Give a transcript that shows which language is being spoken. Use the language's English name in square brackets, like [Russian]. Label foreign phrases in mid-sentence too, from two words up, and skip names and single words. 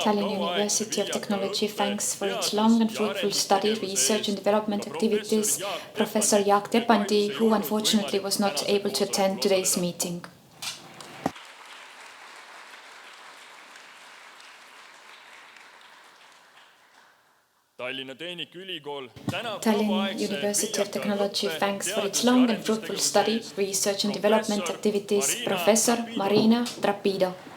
[English] Tallinn [Estonian] kauaaegse [English] University of [Estonian] viljaka [English] Technology [Estonian] õppe, [English] thanks for its [Estonian] teadus- [English] long and [Estonian] ja [English] fruitful study, [Estonian] arendustegevuse [English] research and [Estonian] eest [English] development [Estonian] ka [English] activities, [Estonian] professor [English] professor Jaak Tepandi, [Estonian] kes kahjuks ei [English] who [Estonian] olnud [English] unfortunately was not [Estonian] võimalik [English] able to [Estonian] tänasel [English] attend [Estonian] koosolekul [English] today's [Estonian] osaleda. [English] meeting. [Estonian] Tallinna Tehnikaülikool tänab [English] Tallinn [Estonian] kauaaegse [English] University of [Estonian] viljaka [English] Technology [Estonian] õppe, [English] thanks for its [Estonian] teadus- ja [English] long and fruitful [Estonian] arendustegevuse [English] study, [Estonian] eest [English] research and development [Estonian] professor [English] activities, [Estonian] Marina [English] professor [Estonian] Trapido. [English] Marina Trapido.